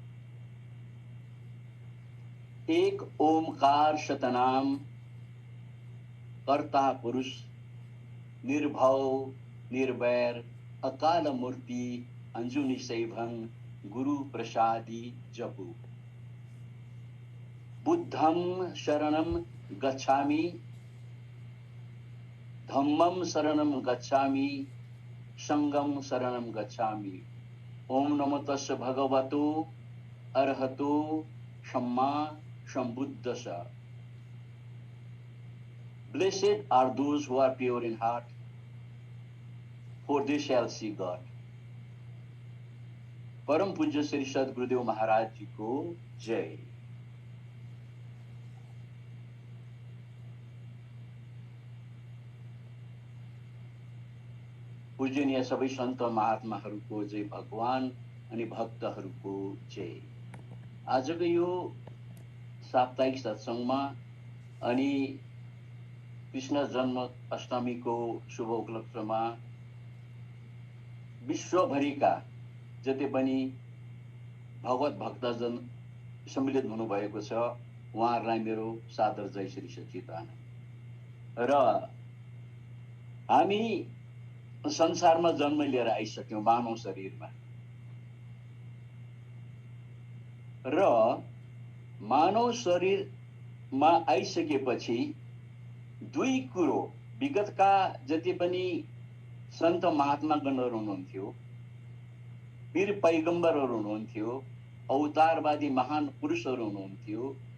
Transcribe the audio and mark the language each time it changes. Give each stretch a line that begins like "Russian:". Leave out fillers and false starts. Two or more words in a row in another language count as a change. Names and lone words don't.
Punjabi: ਇਕ ਓਅੰਕਾਰ ਸਤਿ ਨਾਮੁ ਕਰਤਾ ਪੁਰਖੁ ਨਿਰਭਉ ਨਿਰਵੈਰੁ ਅਕਾਲ ਮੂਰਤਿ ਅਜੂਨੀ ਸੈਭੰ ਗੁਰ ਪ੍ਰਸਾਦਿ ਜਪੁ।
Pali: बुद्धं शरणं गच्छामि धम्मं शरणं गच्छामि संघं शरणं गच्छामि। ओम नमो तस्य भगवतो अरहतो सम्मा sambuddhasa.
English: Blessed are those who are pure in heart, for they shall see God.
Nepali: परम पूज्य श्री सद्गुरुदेव महाराज जी को जय। पूजनीय सबै सन्त महात्माहरूको जय भगवान अनि भक्तहरूको जय। आजको यो साप्ताहिक सत्संगमा अनि कृष्ण जन्म अष्टमीको शुभ उपलक्ष्यमा विश्वभरिका जति पनि भगवत भक्तजन सम्मिलित हुनुभएको छ उहाँहरूलाई मेरो सादर जय श्री सच्चिदानन्द। र हामी संसारमा जन्म लिएर आइसक्यौं मानव शरीरमा र मानव शरीरमा आइसकेपछि दुई कुरो विगतका जति पनि सन्त महात्मागणहरू हुनुहुन्थ्यो वीर पैगम्बरहरू हुनुहुन्थ्यो अवतारवादी महान पुरुषहरू हुनुहुन्थ्यो